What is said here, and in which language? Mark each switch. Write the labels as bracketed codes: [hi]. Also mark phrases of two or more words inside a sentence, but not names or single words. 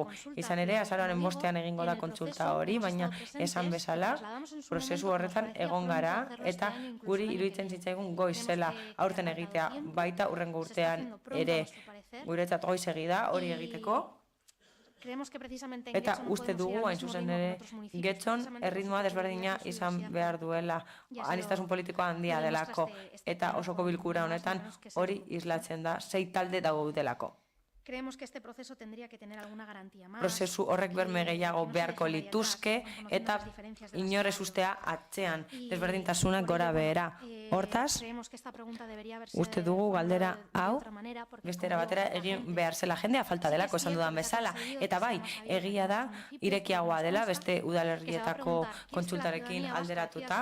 [eu] Izan ere, azaroaren 5ean egingo da kontsulta hori, baina esan bezala, prozesu horretan egon gara eta guri iruditzen zitzaigun goizela aurten egitea, baita hurrengo urtean ere guretzat goizegi da hori egiteko. Eta uste dugu, hain zuzen ere, Getxon erritmoa desberdina izan behar duela, aniztasun politikoa handia delako, eta osoko bilkura honetan hori islatzen da, 6 talde daudelako. [es] Creemos que este proceso tendría que tener alguna garantía más. [eu] Prozesu horrek berme gehiago beharko lituzke eta inorez ustea atzean desberdintasunak gora behera. Hortaz, uste dugu galdera hau bestera batera egin behar zela jendea falta delako esan dudan bezala. Eta bai, egia da irekiagoa dela beste udalerrietako kontsultarekin alderatuta.